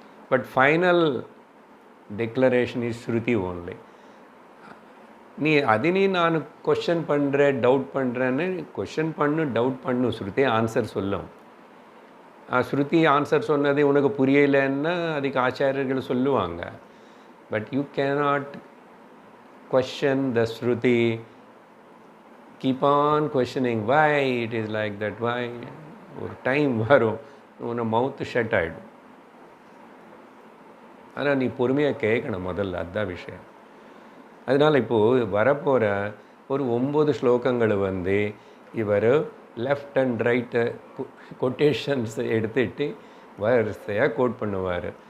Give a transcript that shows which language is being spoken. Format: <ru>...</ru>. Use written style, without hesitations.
<en>But final declaration is Shruti only.</en> <ta>நீ நான் question பண்ணுறேன், டவுட் பண்ணுறேன்னு கொஷன் பண்ணு, டவுட் பண்ணு, ஸ்ருதி ஆன்சர் சொல்லும். ஸ்ருதி ஆன்சர் சொன்னது உனக்கு புரியலைன்னா அதுக்கு ஆச்சாரியர்கள் சொல்லுவாங்க.</ta> <en>But you cannot question the Shruti, keep on questioning why it is like that, why.</en> <ta>ஒரு டைம் வரும் உன்னை மவுத்து ஷட் ஆகிடும். ஆனால் நீ பொறுமையாக கேட்கணும் முதல்ல, அதுதான் விஷயம். அதனால் இப்போது வரப்போகிற ஒரு 9 ஸ்லோகங்கள் இவர்</ta> <en>left and right</en> <ta>கொட்டேஷன்ஸ் எடுத்துகிட்டு வரிசையாக கோட் பண்ணுவார்.</ta>